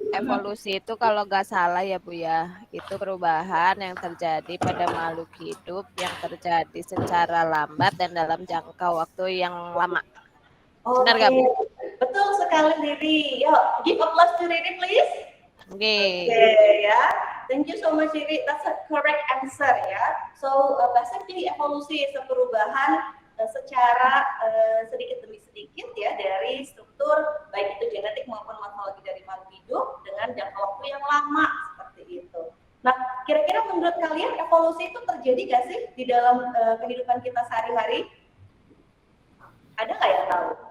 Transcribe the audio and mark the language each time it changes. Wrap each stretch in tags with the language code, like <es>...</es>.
<id>Evolusi itu kalau nggak salah ya, Bu ya, itu perubahan yang terjadi pada makhluk hidup yang terjadi secara lambat dan dalam jangka waktu yang lama. Benar nggak, Bu? Betul sekali, Riri. Yuk,</id> <en>give applause to Riri, please.</en> <id>Oke, ya.</id> <en>Thank you so much, Riri. That's a correct answer</en> <id>ya.</id> <en>So, basically</en> <id>evolusi itu perubahan secara sedikit demi sedikit ya dari struktur baik itu genetik maupun morfologi dari makhluk hidup dengan jangka waktu yang lama seperti itu. Nah, kira-kira menurut kalian evolusi itu terjadi nggak sih di dalam kehidupan kita sehari-hari? Ada nggak yang tahu?</id>